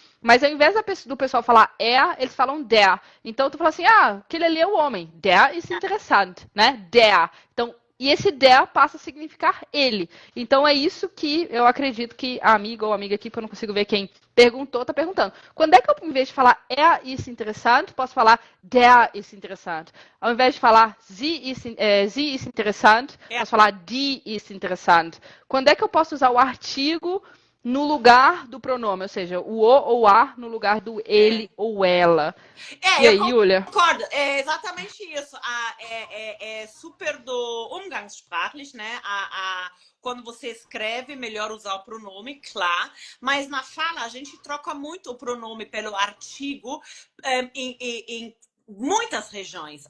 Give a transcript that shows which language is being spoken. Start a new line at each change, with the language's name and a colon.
Portuguese: Mas ao invés do pessoal falar eles falam der. Então tu fala assim, aquele ali é o homem.
German: Der ist interessant,
Portuguese: né? Der. Então, e esse der passa a significar ele. Então é isso que eu acredito que a amiga ou amiga aqui, porque eu não consigo ver quem perguntou, tá perguntando. Quando é que eu, em vez de falar
German: ist interessant,
Portuguese: posso falar
German: der ist interessant?
Portuguese: Ao invés de falar
German: sie ist interessant,
Portuguese: posso falar
German: die ist interessant.
Portuguese: Quando é que eu posso usar o artigo no lugar do pronome, ou seja, o ou a no lugar do ele ou ela. E aí, Julia? Concordo, é exatamente isso. É super do umgangssprachlich, né? Quando você escreve, melhor usar o pronome, claro. Mas na fala, a gente troca muito o pronome pelo artigo em muitas regiões.